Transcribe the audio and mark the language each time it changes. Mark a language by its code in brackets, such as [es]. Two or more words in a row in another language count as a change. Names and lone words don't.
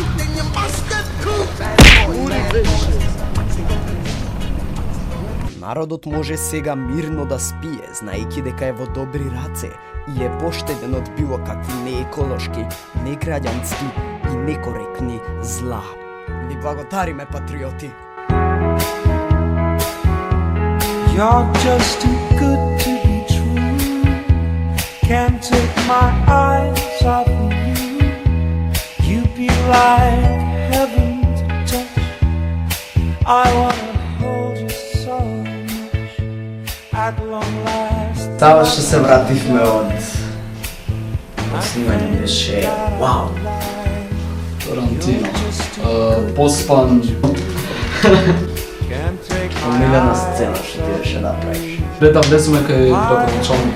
[mk] Народот може сега мирно да спие, знаејќи дека е во добри раце и е поштеден од било какви нееколошки, неграѓански и некоректни зла. Ви благодариме, патриоти! [en] You're just too good to be true. Can't take my eyes off of you. You be like heaven to touch. I wanna hold you so much. At long last. [mk] Тава што се вративме од снимање беше вау. Тарантино. Поспан. Омилена сцена што ти беше направиш. Там влеземе кај градоначалник.